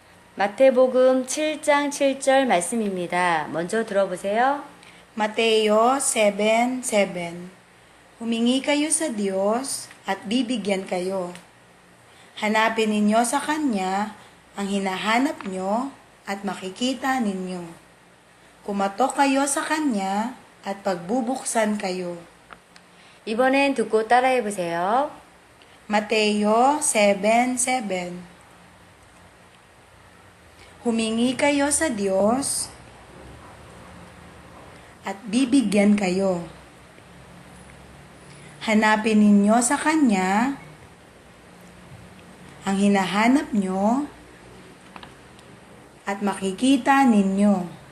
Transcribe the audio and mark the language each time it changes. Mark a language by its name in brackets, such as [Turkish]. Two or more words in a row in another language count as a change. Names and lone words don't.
[Korean] 마태복음 7장 7절 말씀입니다. 먼저 들어보세요. [Filipino] Mateo 7:7. Humingi kayo sa Diyos at bibigyan kayo. Hanapin ninyo sa Kanya ang hinahanap nyo at makikita ninyo. Kumatok kayo sa Kanya at pagbubuksan kayo. [Korean] 이번엔 듣고 따라해 보세요. [Filipino] Mateo 7:7. Humingi kayo sa Diyos at bibigyan kayo. Hanapin ninyo sa Kanya ang hinahanap nyo at makikita ninyo.